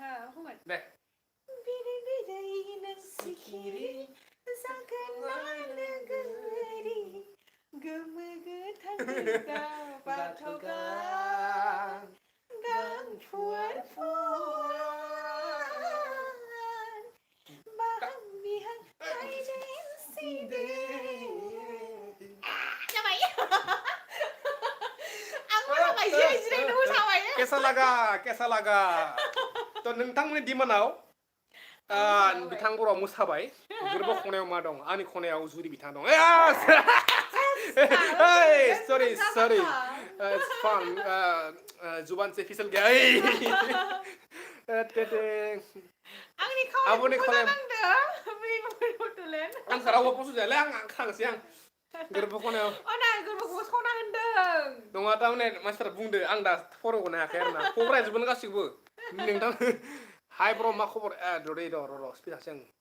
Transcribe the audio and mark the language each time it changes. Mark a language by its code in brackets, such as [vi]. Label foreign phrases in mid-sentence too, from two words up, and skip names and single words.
[brx] गोमो गोथां बाथौ गां फुवार बाहां बिहां जाबाय आं मोसाबाय जिरायनो मोसाबाय [hi] केसा लागा [brx] थ' नोंथांमोननि दिमानाव बिथां बर'आ मोसाबाय गोरबो खनायाव मा दं आंनि खनायाव जुरि बिथां दं सरि [en] it's fun [hi] जुबान से फिसल गया [brx] आंनि खावलायखौ मोजां नांदो आं रावबो पसन्द जायालै आं खांसै आं गोरबो खनायाव गोरबोखौबो सना होनदों नङा थारमाने मानसिफोरा बुंदो आं दा फरायगनो हायाखै आरोना खबरा जोबोनो गासिबो नोंथां हाय ब्र मा खबर र' स्पिड थांसै